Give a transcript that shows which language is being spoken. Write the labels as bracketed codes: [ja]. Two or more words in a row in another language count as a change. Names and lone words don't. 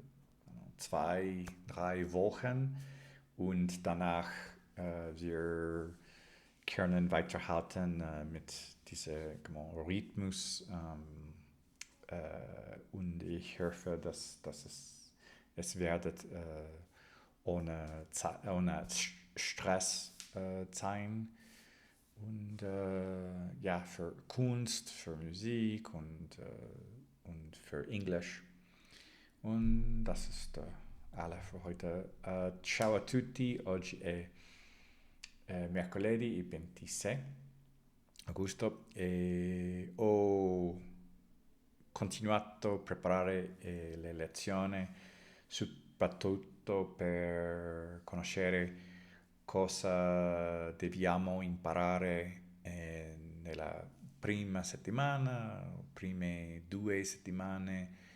[de] 2-3 Wochen, und danach wir können weiterhalten mit diesem Rhythmus, und ich hoffe, dass es wird ohne Stress sein, und ja, für Kunst, für Musik und für Englisch. Und das ist alle für heute. [it] Ciao a tutti, oggi è mercoledì 26 agosto, e ho continuato a preparare le lezioni soprattutto per conoscere cosa dobbiamo imparare nella prima settimana, prime 2 settimane,